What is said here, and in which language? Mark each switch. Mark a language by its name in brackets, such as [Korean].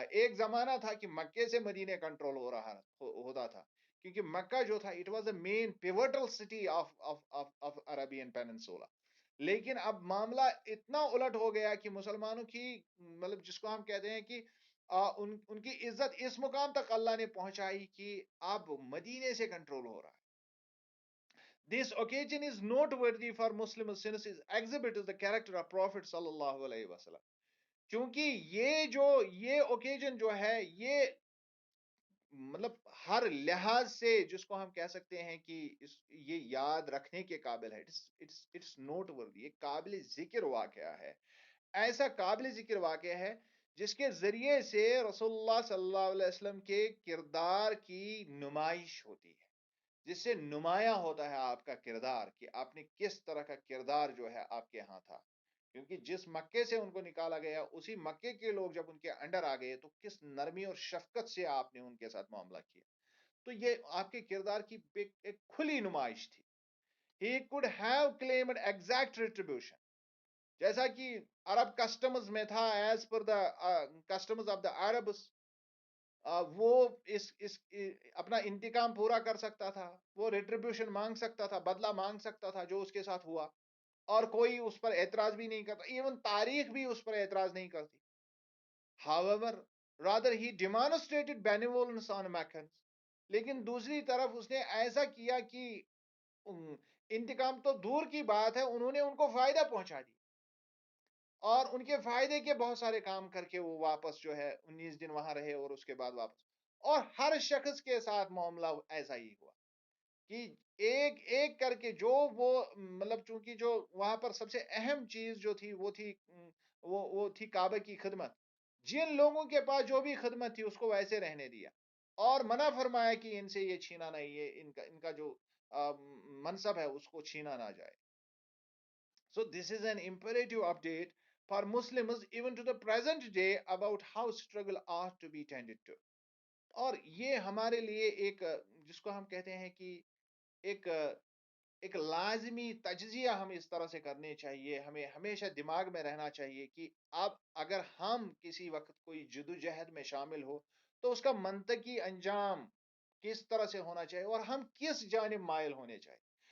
[Urdu] ایک زمانہ تھا کہ مکے سے مدینے کنٹرول ہوتا تھا، کیونکہ مکہ جو تھا [English] It was a main pivotal city of Arabian peninsula. [Urdu] لیکن اب معاملہ اتنا الٹ ہو گیا کہ مسلمانوں کی مطلب جس کو ہم کہتے ہیں کہ ان کی عزت اس مقام تک اللہ نے پہنچائی کہ اب مدینے سے کنٹرول ہو رہا ہے. [English] This occasion is noteworthy for Muslims since it exhibits the character of Prophet sallallahu alaihi wasallam. [Urdu] چونکہ یہ اوکیجن جو ہے یہ مطلب ہر لحاظ سے جس کو ہم کہہ سکتے ہیں کہ یہ یاد رکھنے کے قابل ہے. [English] it's noteworthy, [Urdu] ایک قابل ذکر واقعہ ہے، ایسا قابل ذکر واقعہ ہے جس کے ذریعے سے رسول اللہ صلی اللہ علیہ وسلم کے کردار کی نمائش ہوتی ہے، جس سے نمایاں ہوتا ہے آپ کا کردار کہ آپ نے کس طرح کا کردار جو ہے آپ کے ہاں تھا. کیونکہ جس مکے سے ان کو نکالا گیا اسی مکے کے لوگ جب ان کے انڈر آ گئے تو کس نرمی اور شفقت سے آپ نے ان کے ساتھ معاملہ کیا. تو یہ آپ کے کردار کی ایک کھلی نمائش تھی. [English] He could have claimed exact retribution. [Urdu] جیسا کہ عرب کسٹمز میں تھا، [English] as per the customs of the Arabs, [Urdu] وہ اپنا انتقام پورا کر سکتا تھا، وہ ریٹریبیوشن مانگ سکتا تھا، بدلہ مانگ سکتا تھا جو اس کے ساتھ ہوا، اور کوئی اس پر اعتراض بھی نہیں کرتا. ایون تاریخ بھی اس پر اعتراض نہیں کرتی. [English] However, rather he demonstrated benevolence on Meccans. [Urdu] لیکن دوسری طرف اس نے ایسا کیا کہ انتقام تو دور کی بات ہے، انہوں نے ان کو فائدہ پہنچا دیا اور ان کے فائدے کے بہت سارے کام کر کے وہ واپس جو ہے 19 دن وہاں رہے اور اس کے بعد واپس. اور ہر شخص کے ساتھ معاملہ ایسا ہی ہوا کہ ایک ایک کر کے جو وہ مطلب چونکہ جو وہاں پر سب سے اہم چیز جو تھی وہ تھی وہ تھی کعبہ کی خدمت. جن لوگوں کے پاس جو بھی خدمت تھی اس کو ویسے رہنے دیا اور منع فرمایا کہ ان سے یہ چھینا نہیں، یہ ان کا جو منصب ہے اس کو چھینا نہ جائے. [English] So this is an imperative update for Muslims even to the present day about how struggle ought to be tended to. [Urdu] اور یہ ہمارے لیے ایک جس کو ہم کہتے ہیں کہ ایک ایک لازمی تجزیہ ہم اس طرح سے کرنے چاہیے، ہمیں ہمیشہ دماغ میں رہنا چاہیے کہ اب اگر ہم کسی وقت کوئی جدوجہد میں شامل ہو تو اس کا منطقی انجام کس طرح سے ہونا چاہیے اور ہم کس جانب مائل ہونے چاہیے.